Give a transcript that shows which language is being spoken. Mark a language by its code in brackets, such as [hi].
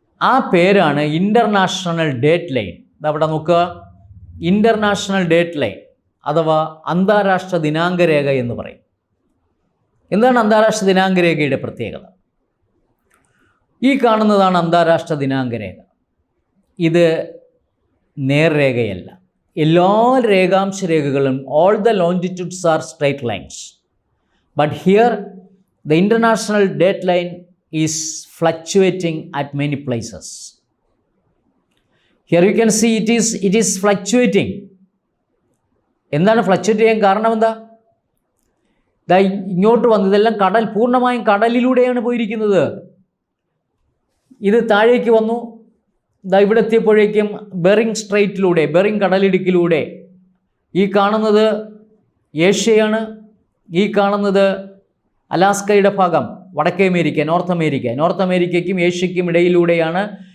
[ml] ആ പേരാണ് international date line. അവിടെ നോക്കുക, ഇൻ്റർനാഷണൽ ഡേറ്റ് ലൈൻ അഥവാ അന്താരാഷ്ട്ര ദിനാങ്ക രേഖ എന്ന് പറയും. എന്താണ് അന്താരാഷ്ട്ര ദിനാങ്ക രേഖയുടെ പ്രത്യേകത? ഈ കാണുന്നതാണ് അന്താരാഷ്ട്ര ദിനാങ്ക രേഖ. ഇത് നേർരേഖയല്ല. എല്ലാ രേഖാംശ രേഖകളും [en] all the longitudes are straight lines. But here the international date line is fluctuating at many places. Here you can see it is fluctuating. [ml] എന്താണ് ഫ്ലക്ച്വേറ്റ് ചെയ്യാൻ കാരണം? എന്താ? ഇങ്ങോട്ട് വന്ന് ഇതെല്ലാം പൂർണ്ണമായും കടലിലൂടെയാണ് പോയിരിക്കുന്നത്. ഇത് താഴേക്ക് വന്നു. ഇവിടെ എത്തിയപ്പോഴേക്കും ബെറിങ് സ്ട്രെയിറ്റിലൂടെ, ബെറിങ് കടലിടുക്കിലൂടെ. ഈ കാണുന്നത് ഏഷ്യയാണ്. ഈ കാണുന്നത് അലാസ്കയുടെ ഭാഗം, വടക്കേ അമേരിക്ക, നോർത്ത് അമേരിക്കയ്ക്കും ഏഷ്യയ്ക്കും ഇടയിലൂടെയാണ്.